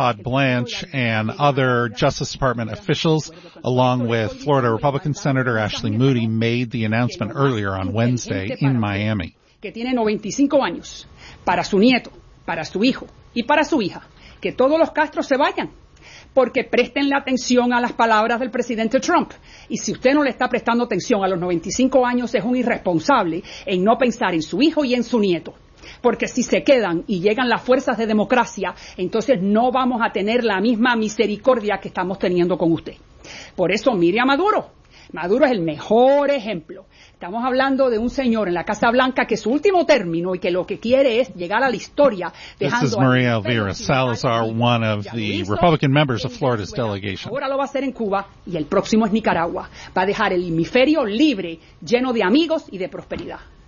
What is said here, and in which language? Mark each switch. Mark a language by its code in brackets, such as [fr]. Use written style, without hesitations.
[en] Todd Blanche and other Justice Department officials, along with Florida Republican Senator Ashley Moody, made the announcement earlier on Wednesday in Miami. [es] Que tiene 95 años, para su nieto, para su hijo y para su hija, que todos los Castros se vayan, porque presten la atención a las palabras del presidente Trump. Y si usted no le está prestando atención a los 95 años, es un irresponsable en no pensar en su hijo y en su nieto. Porque si se quedan y llegan las fuerzas de democracia, entonces no vamos a tener la misma misericordia que estamos teniendo con usted. Por eso mire a Maduro. Maduro es el mejor ejemplo. Estamos hablando de un señor en la Casa Blanca que su último término y que lo que quiere es llegar a la historia. [en] This is Maria Elvira Salazar, one of the Republican members of Florida's delegation. [es] Ahora lo va a hacer en Cuba y el próximo es Nicaragua. Va a dejar el hemisferio libre, lleno de amigos y de prosperidad.